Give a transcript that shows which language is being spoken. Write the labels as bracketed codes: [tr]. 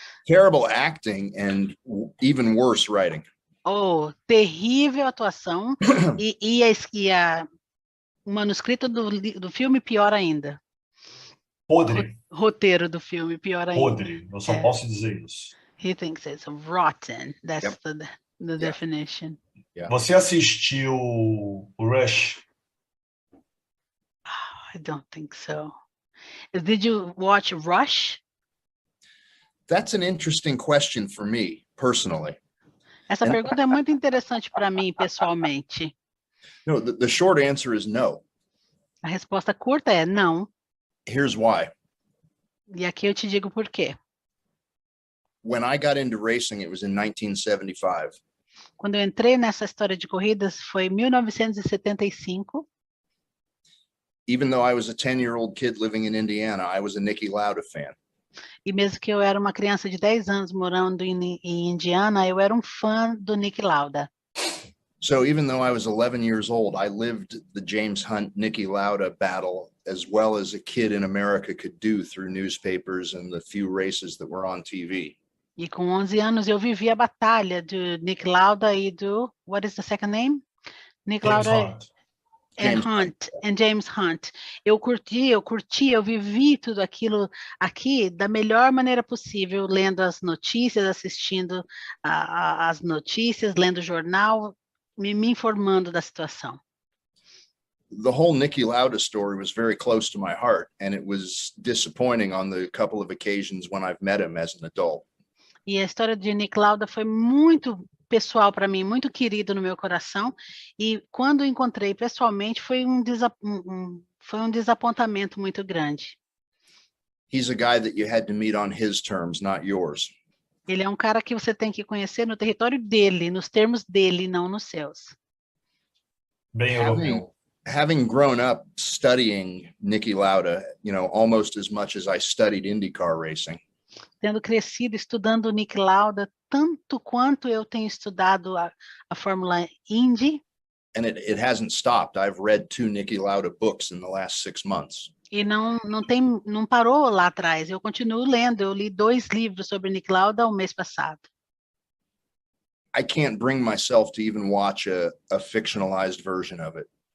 [en] Terrible acting and even worse writing. [pt] Terrível atuação e o manuscrito do filme pior ainda. Podre. Roteiro do filme pior ainda. Podre, eu só posso dizer isso. [en] He thinks it's rotten. That's the definition. Yeah. [pt] Você assistiu o Rush? [en] I don't think so. Did you watch Rush? That's an interesting question for me, personally. [pt] Essa pergunta é muito interessante para mim, pessoalmente. [en] No, the short answer is no. [pt] A resposta curta é não. [en] Here's why. [pt] E aqui eu te digo por quê. [en] When I got into racing, it was in 1975. [pt] Quando eu entrei nessa história de corridas, foi em 1975. [en] Even though I was a 10-year-old kid living in Indiana, I was a Niki Lauda fan. [pt] E mesmo que eu era uma criança de 10 anos morando em Indiana, eu era um fã do Niki Lauda. [en] So even though I was 11 years old, I lived the James Hunt Niki Lauda battle as well as a kid in America could do through newspapers and the few races that were on TV. [pt] E com 11 anos eu vivi a batalha do Niki Lauda e do [en] what is the second name? Niki Lauda and James Hunt. [pt] Eu vivi tudo aquilo aqui da melhor maneira possível, lendo as notícias, assistindo as notícias, lendo o jornal, me informando da situação. [en] The whole Niki Lauda story was very close to my heart, and it was disappointing on the couple of occasions when I've met him as an adult. [pt] E a história de Niki Lauda foi muito pessoal para mim, muito querido no meu coração, e quando o encontrei pessoalmente foi um desapontamento muito grande. [en] He's a guy that you had to meet on his terms, not yours. [pt] Ele é um cara que você tem que conhecer no território dele, nos termos dele, não nos seus. Bem europeu. [en] Having grown up studying Niki Lauda, almost as much as I studied IndyCar racing. [pt] Tendo crescido estudando o Niki Lauda tanto quanto eu tenho estudado a Fórmula Indy. [en] And it hasn't stopped. I've read 2 Niki Lauda books in the last 6 months. [pt] E não parou lá atrás. Eu continuo lendo. Eu li 2 livros sobre Niki Lauda o mês passado. [en] I can't bring myself to even watch a fictionalized version of it.